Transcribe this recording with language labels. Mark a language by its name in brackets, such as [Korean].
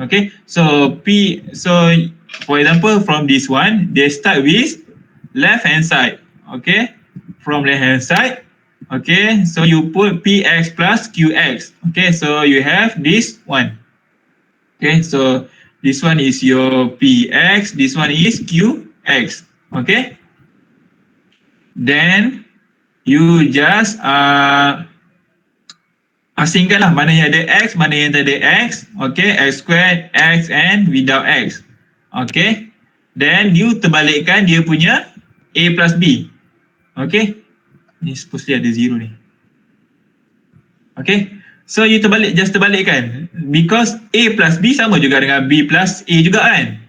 [English] Okay, so for example from this one, they start with left hand side. Okay, from left hand side, okay, so you put Px plus Qx. Okay, so you have this one. Okay, so this one is your Px, this one is Qx. [Malay] Okay, then you just asingkanlah mana yang ada x, mana yang tak ada x. [English] Okay, x squared, x and without x. [Malay] Okay, then you terbalikkan dia punya a plus b. Okay, ni supposedly ada 0 ni. Okay, so you just terbalikkan, because a plus b sama juga dengan b plus a juga kan.